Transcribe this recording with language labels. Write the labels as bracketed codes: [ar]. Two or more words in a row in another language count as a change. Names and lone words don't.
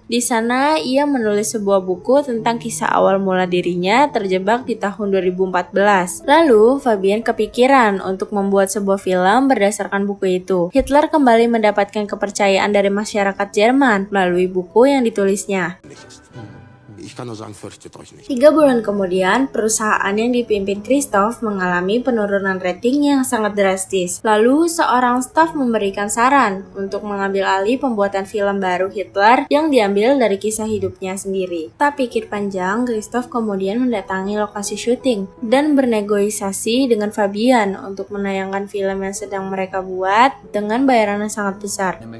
[id] Di sana ia menulis sebuah buku tentang kisah awal mula dirinya terjebak di tahun 2014. Lalu Fabian kepikiran untuk membuat sebuah film berdasarkan buku itu. Hitler kembali mendapatkan kepercayaan dari masyarakat Jerman melalui buku yang ditulisnya. [de] Ich kann nur sagen, fürchtet euch nicht. [id] 3 bulan kemudian, perusahaan yang dipimpin Christoph mengalami penurunan rating yang sangat drastis. Lalu, seorang staf memberikan saran untuk mengambil alih pembuatan film baru Hitler yang diambil dari kisah hidupnya sendiri. Tak pikir panjang, Christoph kemudian mendatangi lokasi syuting dan bernegosiasi dengan Fabian untuk menayangkan film yang sedang mereka buat dengan bayaran yang sangat besar.